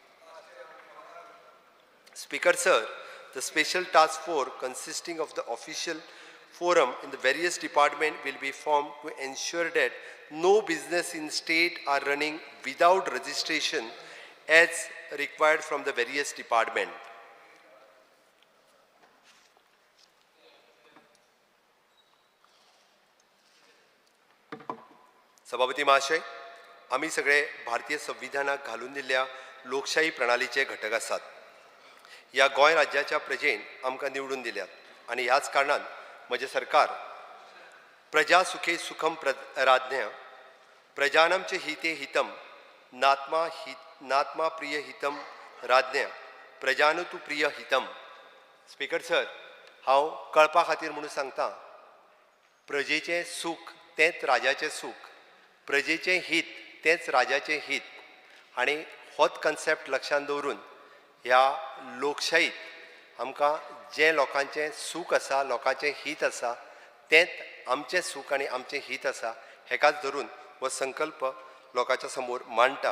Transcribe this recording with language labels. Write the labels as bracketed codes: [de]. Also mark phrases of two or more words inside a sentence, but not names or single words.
[en] Speaker Sir, the special task force consisting of the official forum in the various departments will be formed to ensure that no business in state are running without registration as required from the various departments. [kok] सभापती महाशय, आम्ही सगळे भारतीय संविधानात घालून दिल्ल्या लोकशाही प्रणालीचे घटक आसात. या गोंय राज्याच्या प्रजेन आमकां निवडून दिल्यात आणि ह्याच कारणान म्हजे सरकार [sa] प्रजा सुखे सुखम राज्ञा प्रजानां च हिते हितम नात्मा प्रिय हितम राज्ञा प्रजानतु प्रिय हितम. [en] Speaker sir, [kok] हांव कळपा खातीर म्हणून सांगता, प्रजेचें सूख तेंच राजाचें सूख, प्रजेचें हित तेंच राजाचें हित. आणि होच कन्सेप्ट लक्षांत दवरून ह्या लोकशाहीत आमकां जें लोकांचें सूख आसा, लोकांचें हित आसा, तेंच आमचें सूख आनी आमचें हित आसा, हेकाच धरून हो संकल्प लोकांच्या समोर मांडटा.